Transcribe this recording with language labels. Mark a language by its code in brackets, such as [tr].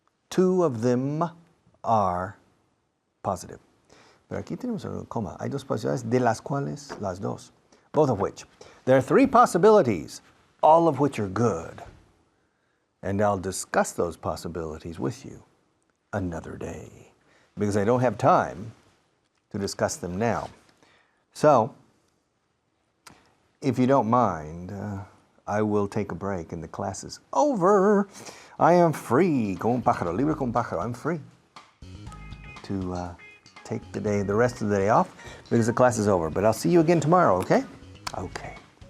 [en] 2 of them are positive. [es] Pero aquí tenemos un coma. Hay 2 posibilidades de las cuales las 2. [en] both of which. There are 3 possibilities, all of which are good. And I'll discuss those possibilities with you another day, because I don't have time to discuss them now. So, if you don't mind, I will take a break and the class is over. I am free, [es] como un pájaro, libre como un pájaro. [en] I'm free to take the rest of the day off because the class is over. But I'll see you again tomorrow, okay? Okay.